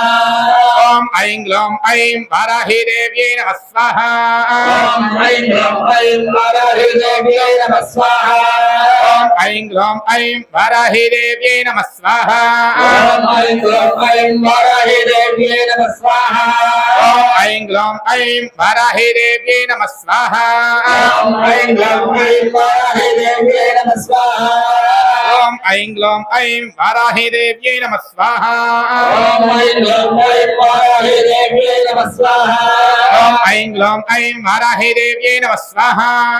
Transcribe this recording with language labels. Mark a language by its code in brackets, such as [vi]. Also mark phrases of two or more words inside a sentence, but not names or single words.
[sa] ఓం ఐం గ్లౌం ఐం వారాహి దేవ్యే నమః స్వాహా. ఓం ఐం గ్లౌం ఐం వారాహి దేవ్యే నమః స్వాహా. ఓం ఐం గ్లౌం ఐం వారాహి దేవ్యే నమః స్వాహా. ఓం ఐం గ్లౌం ఐం వారాహి దేవ్యే నమః స్వాహా. ఓం ఐం గ్లౌం ఐం వారాహి वाराही देव्यै नमः स्वाहा ॐ ऐं ग्लौं ऐं वाराहि देव्यै नमः स्वाहा ॐ ऐं ग्लौं ऐं वाराही देव्यै नमः स्वाहा ॐ ऐं ग्लौं ऐं वाराहि देव्यै नमः स्वाहा ॐ ऐं ग्लौं ऐं वाराही देव्यै नमः स्वाहा